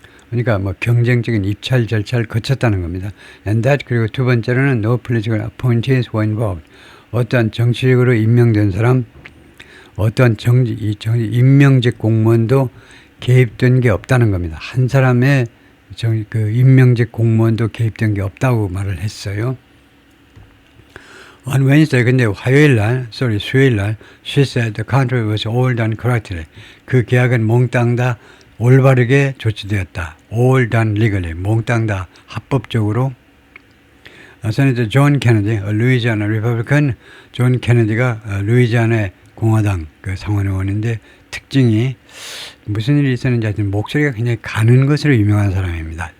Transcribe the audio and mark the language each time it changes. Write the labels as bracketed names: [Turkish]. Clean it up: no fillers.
[Korean] 그러니까 뭐 경쟁적인 입찰 절차를 거쳤다는 겁니다. And that 그리고 두 번째로는 [English] no political appointees were involved [Korean] 어떤 정치적으로 임명된 사람 어떤 임명직 공무원도 개입된 게 없다는 겁니다. 한 사람의 그 임명직 공무원도 개입된 게 없다고 말을 했어요. [English] On Wednesday, [Korean] 근데 수요일 날, [English] she said the contract was all done correctly. [Korean] 그 계약은 몽땅 다 올바르게 조치되었다. [English] all done legally. [Korean] 몽땅 다 합법적으로. 세네터 존 케네디, 루이지아나 리퍼블리칸 존 케네디가 루이지아나 공화당 그 상원 의원인데 특징이 무슨 일이 있었는지 하여튼 목소리가 굉장히 가는 것으로 유명한 사람입니다.